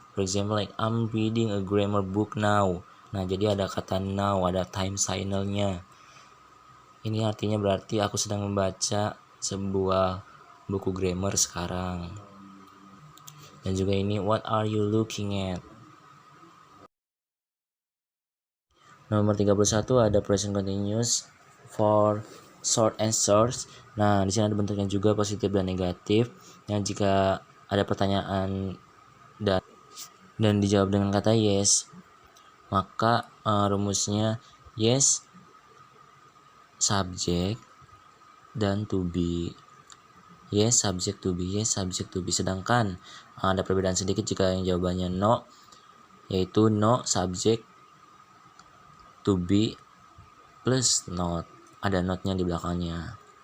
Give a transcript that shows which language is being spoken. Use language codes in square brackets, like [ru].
[en] For example like I'm reading a grammar book now. [id] Nah, jadi ada kata now, ada time signalnya. Ini artinya berarti aku sedang membaca sebuah buku grammar sekarang. Dan juga ini [en] what are you looking at. [id] Nomor 31 ada [en] present continuous for short answers. [id] Nah, di sini ada bentuknya juga positif dan negatif. Yang jika ada pertanyaan dan dijawab dengan kata yes, maka rumusnya yes subject dan to be. Yes subject to be, yes subject to be. Sedangkan ada perbedaan sedikit jika yang jawabannya no, yaitu no subject to be plus not, ada notnya di belakangnya.